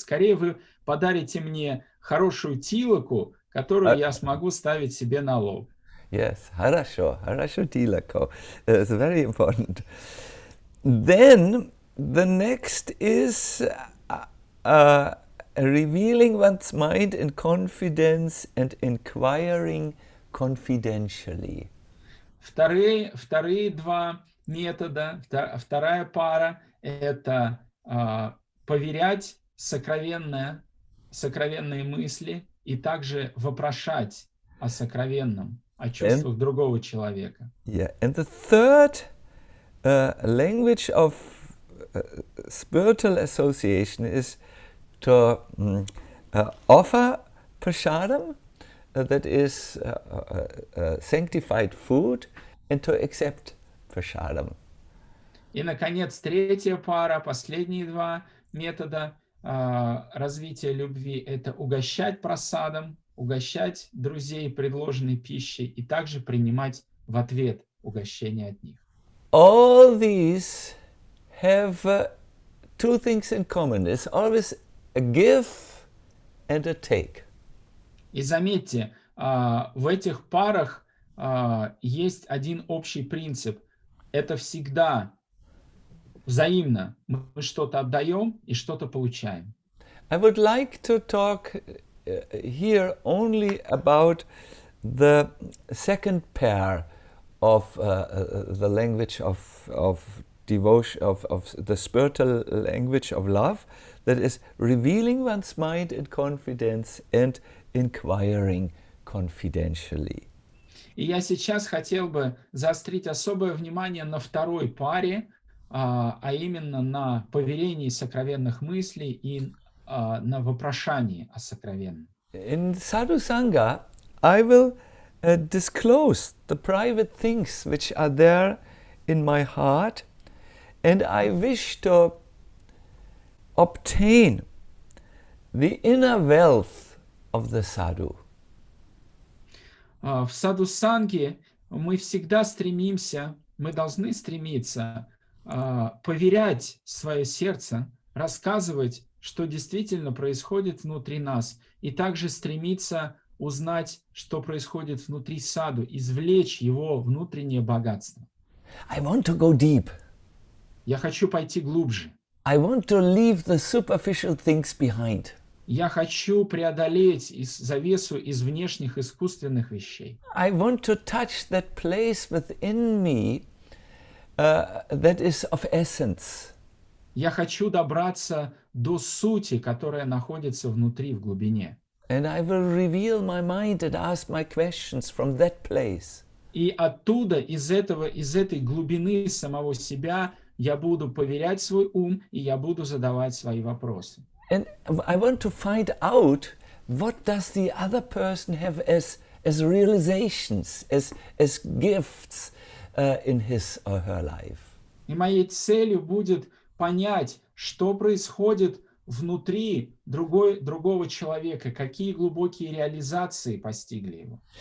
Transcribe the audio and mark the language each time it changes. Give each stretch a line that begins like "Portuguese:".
Russian: Скорее вы подарите мне хорошую тилаку, которую я смогу ставить себе на лоб.
English: Yes,
Russian: harasho tilako.
English: It's very important. Then the next is revealing one's mind in confidence and inquiring confidentially.
Russian: Вторые 2 метода, вторая пара – это поверять сокровенные мысли и также вопрошать о сокровенном, о чувствах другого человека.
English: Yeah, and the third language of spiritual association is to offer prasadam, that is sanctified food, and to accept prasadam.
Russian: И, наконец, третья пара, последние 2 метода развития любви – это угощать прасадом, угощать друзей предложенной пищей и также принимать в ответ угощение от них.
English: All these have 2 things in common. It's always a give and a take.
Russian: И заметьте, в этих парах есть один общий принцип. Это всегда взаимно. Мы что-то отдаем и что-то получаем.
English: I would like to talk here only about the second pair of the language of devotion, of the spiritual language of love, that is revealing one's mind in confidence and inquiring confidentially.
Russian: И я сейчас хотел бы заострить особое внимание на второй паре, а именно на поверении сокровенных мыслей и на вопрошании о сокровенном.
English: In Sadhu Sangha, I will disclose the private things which are there in my heart, and I wish to obtain the inner wealth of the sadhu.
Russian: В саду-санге мы всегда стремимся мы должны стремиться поверять свое сердце, рассказывать, что действительно происходит внутри нас, и также стремиться узнать, что происходит внутри саду, извлечь его внутреннее богатство.
English: I want to go deep.
Russian: Я хочу пойти глубже.
English: I want to leave the superficial things behind.
Russian: Я хочу преодолеть завесу из внешних искусственных вещей.
English: I want to touch that place within me that is of essence.
Russian: Я хочу добраться до сути, которая находится внутри, в глубине.
English: And I will reveal my mind and ask my questions from that place.
Russian: И оттуда, из этой глубины самого себя, я буду поверять свой ум, и я буду задавать свои вопросы.
English: And I want to find out what does the other person have as realizations, as gifts in his or her life.
Russian: И моей целью будет понять, что происходит внутри другого человека, какие глубокие реализации постигли его.